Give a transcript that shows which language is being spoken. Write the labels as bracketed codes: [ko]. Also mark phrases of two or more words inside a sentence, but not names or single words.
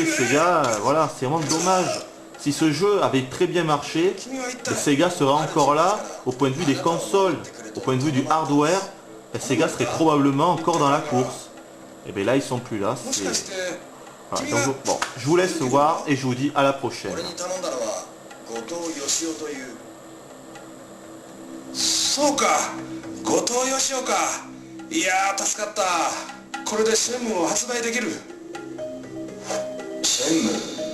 [fr] Sega, voilà, c'est vraiment dommage. Si ce jeu avait très bien marché, Sega serait encore là au point de vue des consoles, au point de vue du hardware, Sega serait probablement encore dans la course. Et bien là, ils sont plus là. Voilà, donc, bon, je vous laisse voir et je vous dis à la prochaine. [ja] そうか、後藤義雄か。いやー助かった。これでシェンムを発売できる。シェンム